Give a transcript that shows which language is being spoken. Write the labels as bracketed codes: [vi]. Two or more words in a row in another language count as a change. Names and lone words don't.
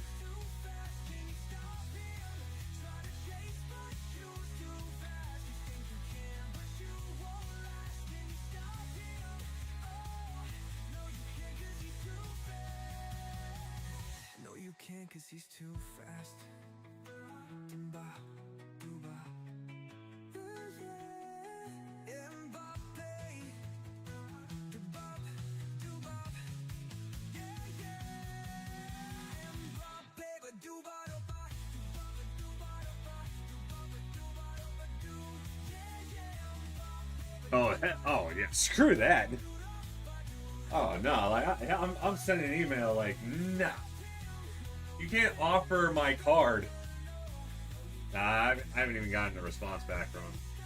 [en] No, you can't, 'cause he's too fast. Mba, duba. Mbappe. Dubop, dubop. Yeah, yeah. Mbappe, but duba-doba. Duba-doba-doba. Duba-doba-doba-do. Yeah, yeah. Oh yeah, screw that. Oh no, like I'm sending an email like, nah, you can't offer my card. Nah, I haven't even gotten a response back from him.